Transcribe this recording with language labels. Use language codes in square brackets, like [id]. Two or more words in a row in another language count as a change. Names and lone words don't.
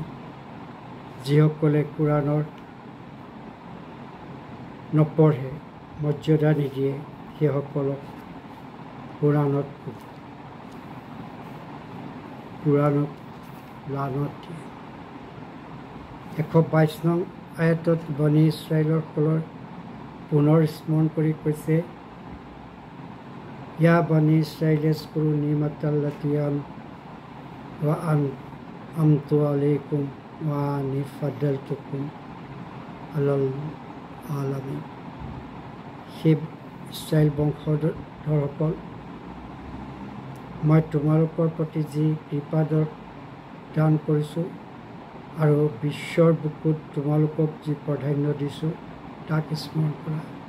[as] যিসকলে কোৰাণৰ নপঢ়ে, মৰ্যাদা নিদিয়ে, সেইসকলক কোৰাণত লানত দিয়ে। 122 নং আয়াতত বনি ইছৰাইলৰ পুনৰ স্মৰণ কৰি কৈছে, [ar] يا بني إسرائيل اذكروا نعمتي التي أنعمت عليكم وأني فضلتكم على العالمين. [as] সেই ইছৰাইল বংশধৰসকল, মই তোমালোকৰ প্ৰতি যি কৃপা দান কৰিছোঁ আৰু বিশ্বৰ বুকুত তোমালোকক যি প্ৰাধান্য দিছোঁ, তাক স্মৰণ কৰা।